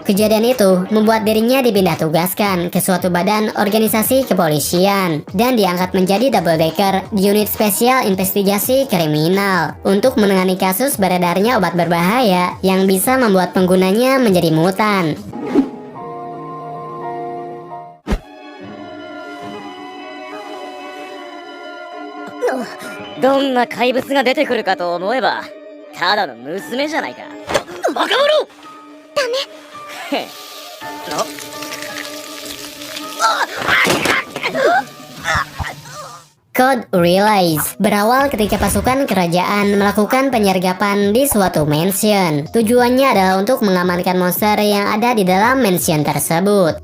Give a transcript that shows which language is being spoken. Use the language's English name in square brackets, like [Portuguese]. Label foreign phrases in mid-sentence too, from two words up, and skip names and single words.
[Indonesian] Kejadian itu membuat dirinya dipindah tugaskan ke suatu badan organisasi kepolisian, dan diangkat menjadi Double Decker di unit spesial investigasi kriminal, untuk menangani kasus beredarnya obat berbahaya yang bisa membuat penggunanya menjadi mutan. [Japanese] どんな怪物が出てくるかと思えばただの娘じゃないか。バカ者。ダメ。へっ。 [Indonesian] Code Release berawal ketika pasukan kerajaan melakukan penyergapan di suatu mansion. Tujuannya adalah untuk mengamankan monster yang ada di dalam mansion tersebut.